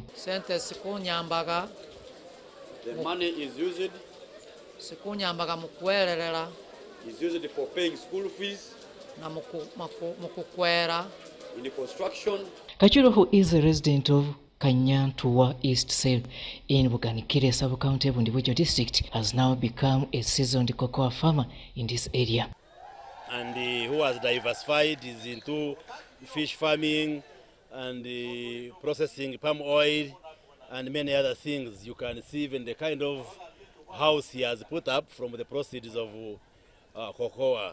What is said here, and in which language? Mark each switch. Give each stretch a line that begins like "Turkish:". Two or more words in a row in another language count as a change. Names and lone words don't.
English: The money is used. Is used for paying school fees, in the construction. Kachuro, who is a resident of Kanyantua East Sale in Buganikere sub-county Bundibujo district, has now become a seasoned cocoa farmer in this area. And who has diversified is into fish farming and processing palm oil and many other things. You can see even the kind of house he has put up from the proceeds of cocoa.